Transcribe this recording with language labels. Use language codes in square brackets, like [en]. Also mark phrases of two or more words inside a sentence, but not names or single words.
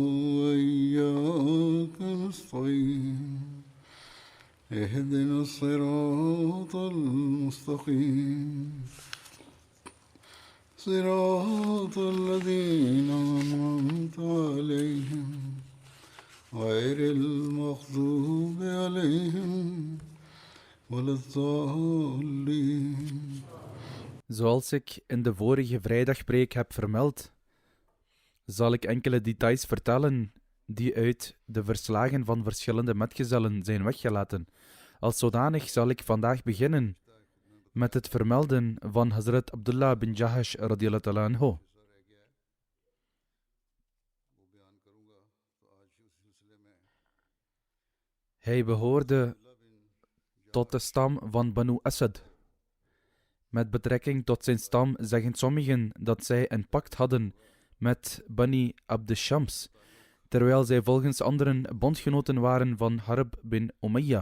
[ar] وإياك نستعين اهدنا الصراط المستقيم صراط الذين أنعمت عليهم غير المغضوب عليهم ولا الضالين. [nl] Zoals ik in de vorige vrijdagpreek heb vermeld, zal ik enkele details vertellen die uit de verslagen van verschillende metgezellen zijn weggelaten. Als zodanig zal ik vandaag beginnen met het vermelden van Hazrat Abdullah bin Jahash [ar] رضي الله تعالى عنه. [nl] Hij behoorde tot de stam van Banu Asad. Met betrekking tot zijn stam zeggen sommigen dat zij een pact hadden met Bani Abd Shams, terwijl zij volgens anderen bondgenoten waren van Harb bin Umayya.